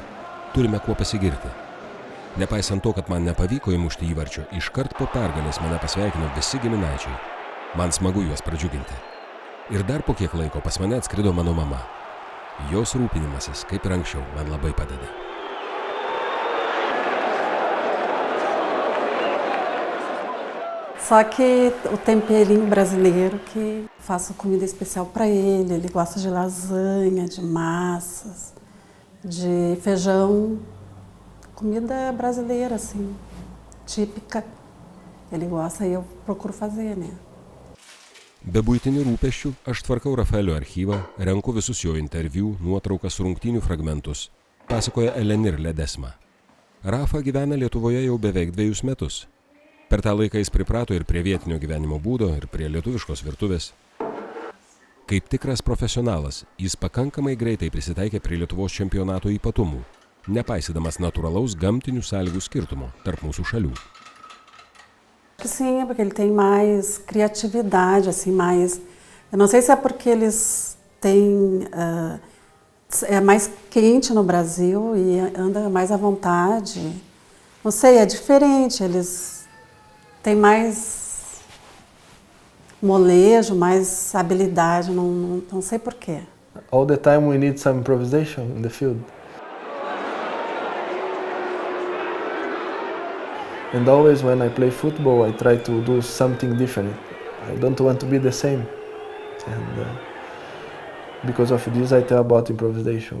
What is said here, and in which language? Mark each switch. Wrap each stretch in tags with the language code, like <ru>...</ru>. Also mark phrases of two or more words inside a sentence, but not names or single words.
<lt>Turime kuo pasigirti. Nepaisant to, kad man nepavyko įmušti įvarčio, iškart po pergalės mane pasveikino visi giminaičiai. Man smagu juos pradžiuginti. Ir dar po kiek laiko pas mane atskrido mano mama. Jos rūpinimasis, kaip ir anksčiau, man labai padeda.</lt> <pt>Só que o temperinho brasileiro que faço comida especial para ele. Ele gosta de lasanha, de massas, de feijão, comida brasileira assim, típica. Ele gosta e eu procuro fazer, né?</pt> <lt>Be buitinių rūpesčių aš tvarkau Rafaelio archyvą, renku visus jo interviu, nuotraukas, rungtynių fragmentus, pasakoja Elenir Ledesma. Rafa gyvena Lietuvoje jau beveik 2 metus. Per tą laiką jis priprato ir prie vietinio gyvenimo būdo, ir prie lietuviškos virtuvės. Kaip tikras profesionalas, jis pakankamai greitai prisitaikė prie Lietuvos čempionato ypatumų, nepaisydamas natūralaus gamtinių sąlygų skirtumo tarp mūsų šalių.</lt> <pt>Sim, porque ele tem mais criatividade, assim, mais... Eu não sei se é porque eles têm... é mais quente no Brasil e anda mais à vontade. Não sei, é diferente, eles têm mais molejo, mais habilidade, não sei porquê.</pt> <en>All the time we need some improvisation in the field. And always when I play football, I try to do something different. I don't want to be the same. And because of this, I tell about improvisation.</en>